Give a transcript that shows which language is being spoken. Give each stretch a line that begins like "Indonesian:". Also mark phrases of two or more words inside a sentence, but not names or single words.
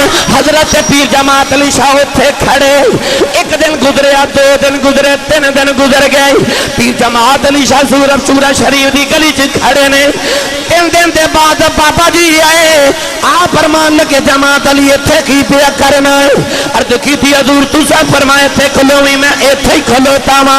Punjabi: حضرت پیر جماعت علی شاہ ایتھے کھڑے، ایک دن گزریا، 2 دن گزرے، 3 دن گزر گئے، پیر جماعت علی شاہ چورا شریف دی گلی چ کھڑے نے۔ 3 دن دے بعد بابا جی آئے، آپ فرمان لگے جماعت علی ایتھے کی پیا کرنا ہے؟ عرض کی تھی حضور تسا فرمائے ایتھے کھلو ہی، میں ایتھے ہی کھلوتا ہوں۔